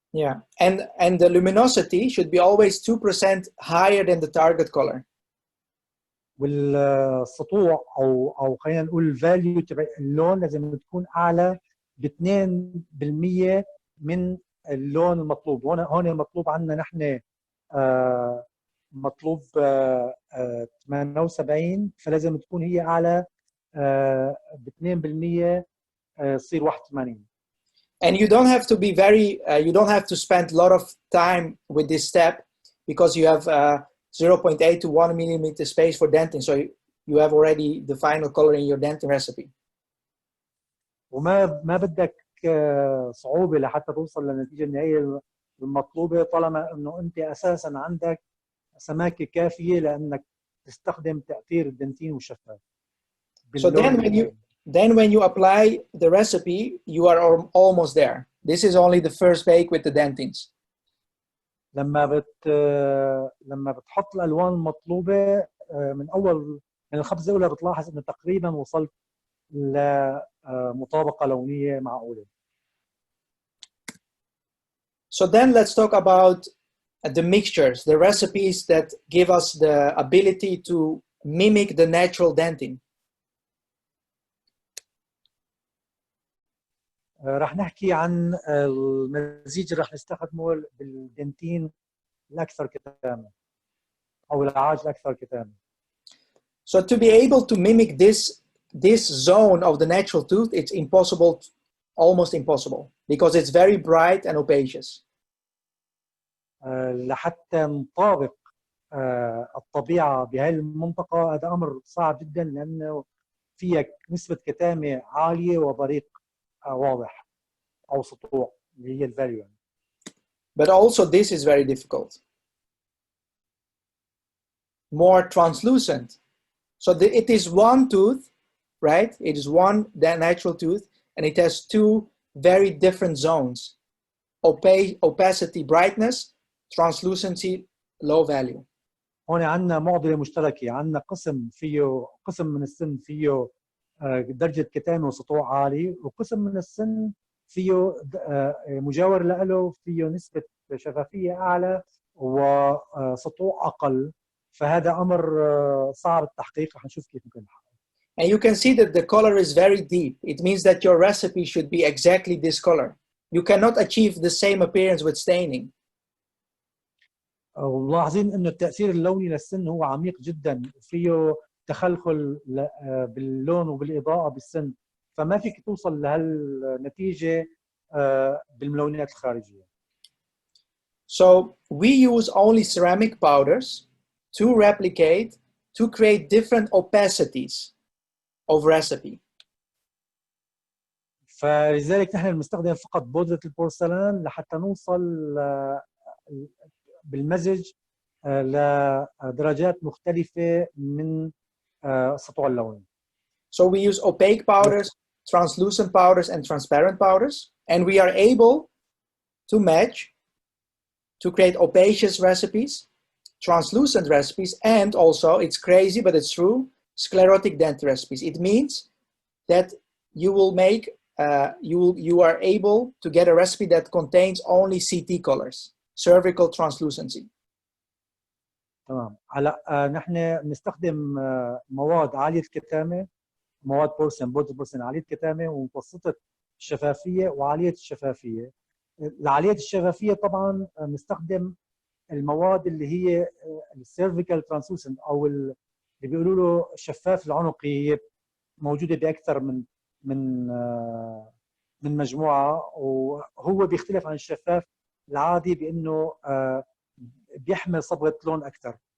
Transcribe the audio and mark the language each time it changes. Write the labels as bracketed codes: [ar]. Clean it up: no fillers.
[en] Yeah, and the luminosity should be always 2% higher than the target color. [ar] والسطوع او خلينا نقول الفاليو تبع اللون لازم تكون اعلى ب 2% من اللون المطلوب. هون مطلوب عندنا نحن مطلوب 78 فلازم تكون هي اعلى ب 2% تصير 81. [en] And you don't have to be you don't have to spend a lot of time with this step because you have 0.8 to 1 millimeter space for denting, so you have already the final color in your denting recipe. [ar] وما بدك صعوبة لحتى توصل للنتيجة النهائية المطلوبة طالما انه انت اساسا عندك سماكة كافية لانك تستخدم تأثير الدنتين والشفاف. [en] So then when you apply the recipe, you are almost there. This is only the first bake with the dentings. [ar] لما بتحط الالوان المطلوبه من الخبزه الاولى بتلاحظ انه تقريبا وصلت لمطابقه لونيه معقوله. [en] So then let's talk about the mixtures, the recipes that give us the ability to mimic the natural denting. [ar] راح نحكي عن المزيج اللي راح نستخدمه بالدنتين الاكثر كتامه او العاج الاكثر كتامه. [en] So to be able to mimic this this zone of the natural tooth, it's impossible, almost impossible, because it's very bright and opacious. [ar] لحتى نطابق الطبيعة بهذه المنطقة هذا أمر صعب جدا، لأنه فيها نسبة كتامة عالية وبريق واضح أو سطوع اللي هي الفاليو. [en] But also this is very difficult. More translucent. So it is one tooth, right? It is one natural tooth, and it has two very different zones: opacity, brightness, translucency, low value. [ar] هون عندنا معضلة مشتركة، عندنا قسم من السن فيه درجة كتامة وسطوع عالي، وقسم من السن فيه مجاور له فيه نسبة شفافية أعلى وسطوع أقل، فهذا أمر صعب التحقيق، حنشوف كيف ممكن نحقق. [en] And you can see that the color is very deep. It means that your recipe should be exactly this color. You cannot achieve the same appearance with staining. [ar] وملاحظين انه التاثير اللوني للسن هو عميق جدا، وفيه تخلخل باللون وبالاضاءه بالسن، فما فيك توصل لهالنتيجه بالملونات الخارجيه. [en] So we use only ceramic powders to replicate, to create different opacities of recipe. [ar] فلذلك نحن بنستخدم فقط بودرة البورسلان لحتى نوصل بالمزج لدرجات مختلفة من سطوع اللون. [en] So we use opaque powders, translucent powders, and transparent powders, and we are able to match, to create opacious recipes, translucent recipes, and also, it's crazy but it's true, sclerotic dent recipes. It means that you will make, you are able to get a recipe that contains only CT colors, cervical translucency. [ar] تمام. هلا نحن بنستخدم مواد عالية الكتامة، مواد بورسلين، بودرة بورسلين عالية الكتامة ومتوسطة الشفافية وعالية الشفافية. لعالية الشفافية طبعا بنستخدم المواد اللي هي السيرفيكال ترانسلوسنت او اللي بيقولوا له الشفاف العنقي، هي موجوده باكثر من مجموعه، وهو بيختلف عن الشفاف العادي بانه بيحمل صبغه لون اكثر.